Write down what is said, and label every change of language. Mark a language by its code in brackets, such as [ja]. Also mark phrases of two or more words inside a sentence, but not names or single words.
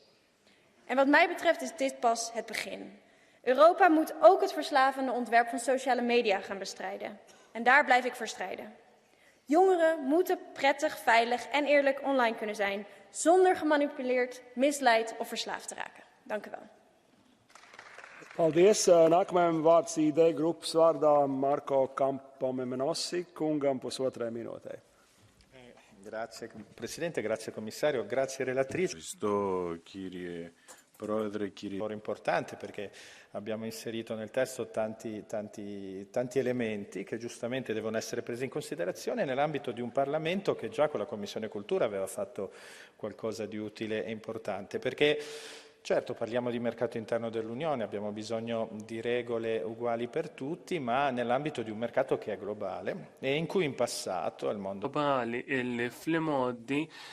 [nl] En wat mij betreft is dit pas het begin. Europa moet ook het verslavende ontwerp van sociale media gaan bestrijden. En daar blijf ik voor strijden. Jongeren moeten prettig, veilig en eerlijk online kunnen zijn, zonder gemanipuleerd, misleid of verslaafd te raken. Dank u wel. [lv] Paldies. Nākamajam vārds ID-grupas vārdā Marko Campomenossi, kungam pusotrai minūtei. [it] Grazie Presidente, grazie Commissario, grazie Relatrice. Questo Prodre, importante perché abbiamo inserito nel testo tanti elementi che giustamente devono essere presi in considerazione nell'ambito di un Parlamento che già con la Commissione Cultura aveva fatto qualcosa di utile e importante, perché certo parliamo di mercato interno dell'Unione, abbiamo bisogno di regole uguali per tutti, ma nell'ambito di un mercato che è globale e in cui in passato il mondo globale e modi